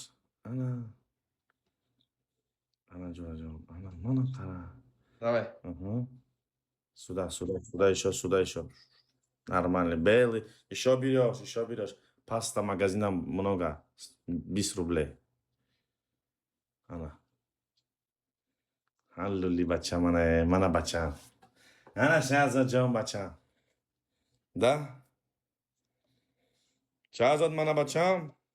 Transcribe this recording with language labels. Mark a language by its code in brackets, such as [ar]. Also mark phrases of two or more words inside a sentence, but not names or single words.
[ru] Она, Джо. Она, кара. Давай. Ага. Сюда еще. Нормально. Белый. Еще берешь. Паста магазина много. 20 рублей. [uz] Ana. Halloli bacham, mana bacham. Ana Shahzodjon bacham. Da? Shahzod mana bacham.